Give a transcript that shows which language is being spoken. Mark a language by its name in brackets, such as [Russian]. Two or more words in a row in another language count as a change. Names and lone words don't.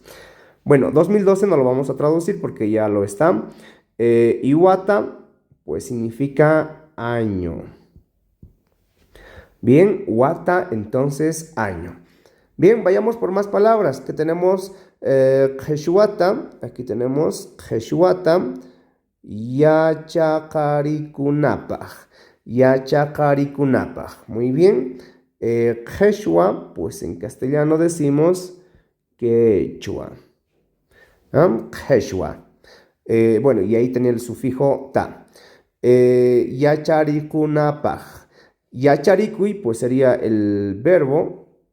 [Spanish] Bueno, 2012 no lo vamos a traducir porque ya lo está. Iwata, pues significa año. Bien, Wata, entonces año. Bien, vayamos por más palabras. Que tenemos Jeshuata. Aquí tenemos Jeshuata. [Quechua] Yachakarikunapaj. Yachakarikunapaj. [Spanish] Muy bien. Quechua, pues en castellano decimos quechua. Quechua. Bueno, y ahí tenía el sufijo ta. Yacharikunapaj. Yacharikui, pues sería el verbo.